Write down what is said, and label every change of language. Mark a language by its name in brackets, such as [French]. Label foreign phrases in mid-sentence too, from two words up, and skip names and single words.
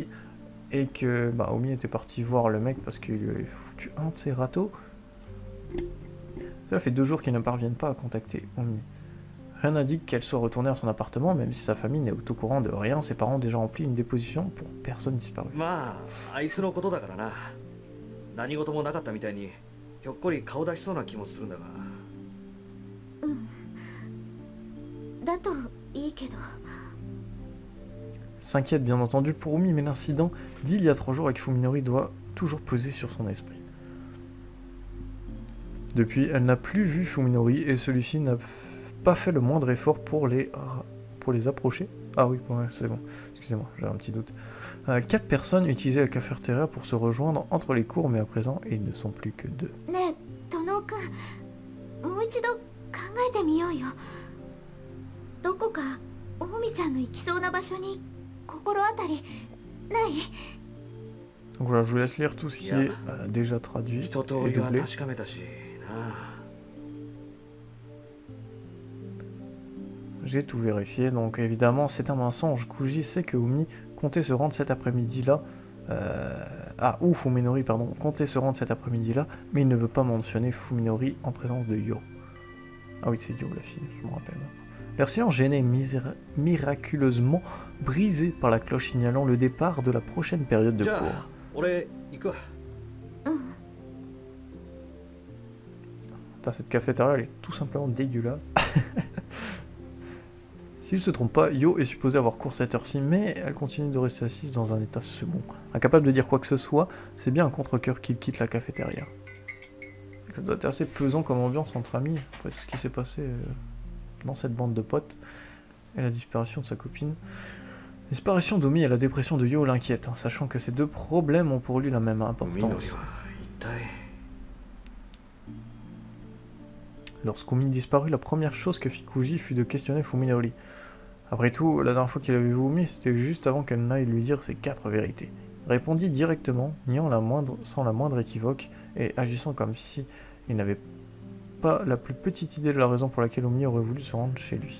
[French] Et que bah, Umi était parti voir le mec parce qu'il lui avait foutu un de ses râteaux. Ça fait 2 jours qu'ils ne parviennent pas à contacter Umi. Rien n'indique qu'elle soit retournée à son appartement, même si sa famille n'est au courant de rien. Ses parents ont déjà rempli une déposition pour personne disparue. [Japanese] まああいつのことだからな。何事もなかったみたいにひょっこり顔出しそうな気もするんだが。だといいけど。 [French] S'inquiète bien entendu pour Umi, mais l'incident d'il y a 3 jours avec Fuminori doit toujours peser sur son esprit. Depuis, elle n'a plus vu Fuminori et celui-ci n'a pas fait le moindre effort pour les approcher. Ah oui, ouais, c'est bon, excusez-moi, j'avais un petit doute. 4 personnes utilisaient la cafétéria pour se rejoindre entre les cours, mais à présent, ils ne sont plus que 2. [Japanese] ねえ殿くん、もう一度考えてみようよ。どこかおみちゃんの行きそうな場所に心当たりない？ [French] Donc voilà, je vous laisse lire tout ce qui est déjà traduit [Japanese] 一通 [French] et [Japanese] りは [French] doublé. [Japanese] 確かめたしな。 [French] J'ai tout vérifié, donc évidemment c'est un mensonge. Kuji sait que Umi comptait se rendre cet après-midi-là. Ou Fuminori, pardon, comptait se rendre cet après-midi-là, mais il ne veut pas mentionner Fuminori en présence de Yo. Ah oui, c'est Yo la fille, je me rappelle. Leur silence gêné est miraculeusement brisé par la cloche signalant le départ de la prochaine période de [Japanese] じゃ [French] cours. [Japanese] あ俺行くわ。 [French] Putain, cette cafétéria elle est tout simplement dégueulasse. S'il se trompe pas, Yo est supposée avoir cours cette heure-ci, mais elle continue de rester assise dans un état second. Incapable de dire quoi que ce soit, c'est bien un contre-cœur qu'il quitte la cafétéria. Ça doit être assez pesant comme ambiance entre amis, après tout ce qui s'est passé dans cette bande de potes, et la disparition de sa copine. La disparition d'Omi et la dépression de Yo l'inquiètent, sachant que ces 2 problèmes ont pour lui la même [Japanese] みのり [French] importance. [Japanese] は一体。 [French] Lorsqu'Omi disparut, la première chose que fit Kuji fut de questionner Fuminori. Après tout, la dernière fois qu'il avait vu Omi, c'était juste avant qu'elle n'aille lui dire ses 4 vérités. Il répondit directement, niant sans la moindre équivoque, et agissant comme si il n'avait pas la plus petite idée de la raison pour laquelle Omi aurait voulu se rendre chez lui.